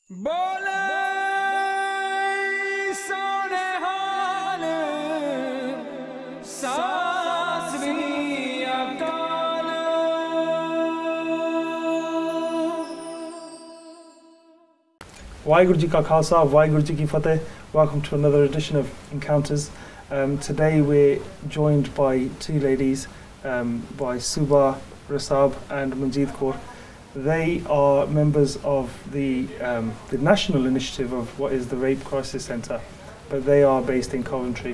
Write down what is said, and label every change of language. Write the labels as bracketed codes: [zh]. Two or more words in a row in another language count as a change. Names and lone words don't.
[pa] ਬੋਲੇ ਸੋਨੇ ਹਾਲ ਸਾਸਰੀ ਅਕਾਲ। ਵਾਹਿਗੁਰੂ ਜੀ ਕਾ ਖ਼ਾਲਸਾ, ਵਾਹਿਗੁਰੂ ਜੀ ਕੀ ਫ਼ਤਿਹ. [en] Welcome to another edition of Encounters. Today we're joined by two ladies, by Suba Rasab and Manjeet Kaur. They are members of the national initiative of what is the Rape Crisis Centre, but they are based in Coventry.